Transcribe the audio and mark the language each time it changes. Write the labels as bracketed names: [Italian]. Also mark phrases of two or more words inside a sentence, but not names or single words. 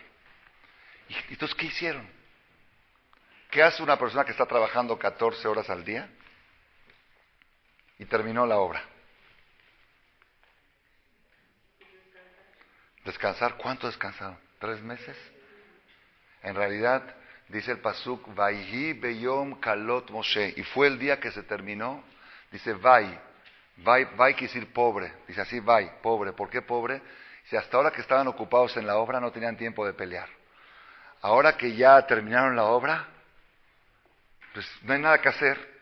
[Spanish] ¿Y entonces qué hicieron? ¿Qué hace una persona que está trabajando 14 horas al día y terminó la obra? ¿Descansar? ¿Cuánto descansaron? ¿3 meses? En realidad, dice el pasuk, [Hebrew] ויהי ביום כלות משה, [Spanish] y fue el día que se terminó. Dice Vai quiere decir pobre. Dice así, Vai, pobre. ¿Por qué pobre? Dice, hasta ahora que estaban ocupados en la obra no tenían tiempo de pelear. Ahora que ya terminaron la obra, pues no hay nada que hacer.